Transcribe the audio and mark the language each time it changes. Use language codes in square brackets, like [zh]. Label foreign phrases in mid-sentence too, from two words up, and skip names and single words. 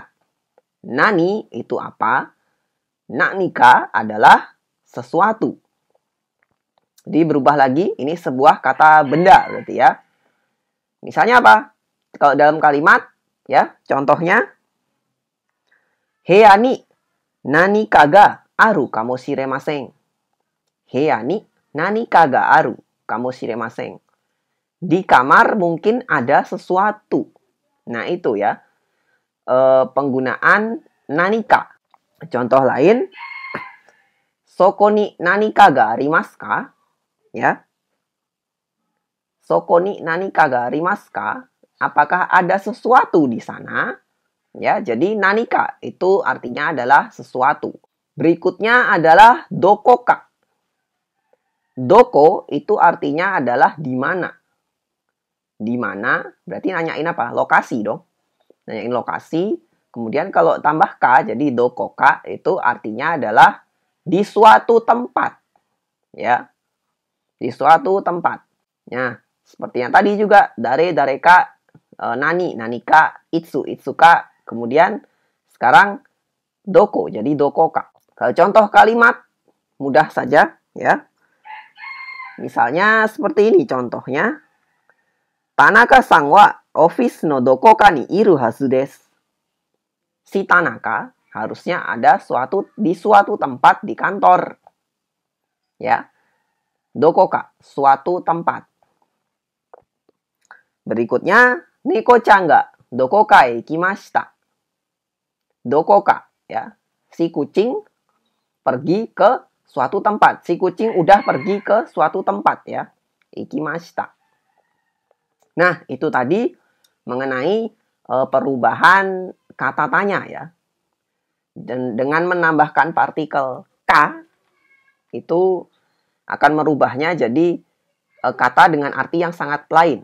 [id] Nani itu apa? Nanika adalah sesuatu. Jadi berubah lagi, ini sebuah kata benda berarti ya. Misalnya apa? Kalau dalam kalimat, ya, contohnya, [ja] 部屋に何かがあるかもしれません. 部屋に何かがあるかもしれません. [id] Di kamar mungkin ada sesuatu. Nah, itu ya. Penggunaan nanika. Contoh lain, [ja] そこに何かがありますか? Ya. そこに何かがありますか? [id] Apakah ada sesuatu di sana? Ya, jadi nanika itu artinya adalah sesuatu. Berikutnya adalah dokoka. Doko itu artinya adalah di mana. Di mana berarti nanyain apa? Lokasi dong. Nanyain lokasi. Kemudian kalau tambah ka, jadi dokoka itu artinya adalah di suatu tempat. Ya. Di suatu tempat. Nah, seperti yang tadi juga, [ja] 誰か、何、何か、いつか. [id] Kemudian sekarang doko, jadi dokoka. Kalau contoh kalimat, mudah saja ya. Misalnya seperti ini contohnya. [ja] 田中さんはオフィスのどこかにいるはずです. [id] Si Tanaka harusnya ada di suatu tempat di kantor. Ya. Dokoka, suatu tempat. Berikutnya, [ja] 猫ちゃんがどこかへ行きました. Dokoka, [id] ya. Si kucing pergi ke suatu tempat. Si kucing udah pergi ke suatu tempat ya. Ikimashita. Nah, itu tadi mengenai perubahan kata tanya ya. Dan dengan menambahkan partikel ka, itu akan merubahnya jadi kata dengan arti yang sangat lain.